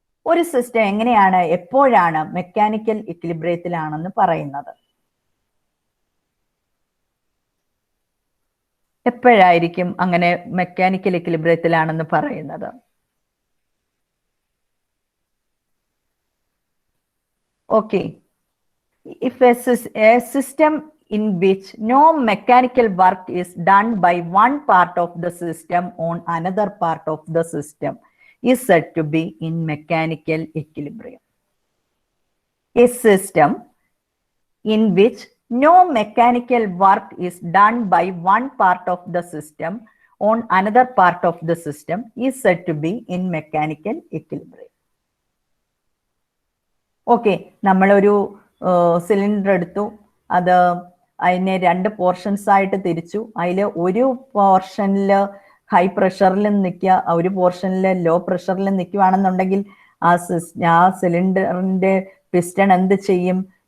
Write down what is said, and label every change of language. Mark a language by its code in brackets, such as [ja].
[ml] ഒരു സിസ്റ്റം എങ്ങനെയാണ് എപ്പോഴാണ് മെക്കാനിക്കൽ ഇക്വിലിബ്രിയത്തിലാണെന്ന് പറയുന്നത്? എപ്പോഴായിരിക്കും അങ്ങനെ മെക്കാനിക്കൽ ഇക്വിലിബ്രിയത്തിലാണെന്ന് പറയുന്നത്? [en] Okay, if a system in which no mechanical work is done by one part of the system on another part of the system is said to be in mechanical equilibrium. A system in which no mechanical work is done by one part of the system on another part of the system is said to be in mechanical equilibrium. [ml] Okay, നമ്മളൊരു cylinder എടുത്തു, അത് അതിനെ 2 portions ആയിട്ട് തിരിച്ചു. അതിൽ ഒരു പോർഷനിൽ high പ്രഷറിലും നിൽക്കുക, ഒരു പോർഷനിൽ ലോ പ്രഷറിലും നിൽക്കുകയാണെന്നുണ്ടെങ്കിൽ ആ സിലിണ്ടറിന്റെ പിസ്റ്റൺ എന്ത് ചെയ്യും?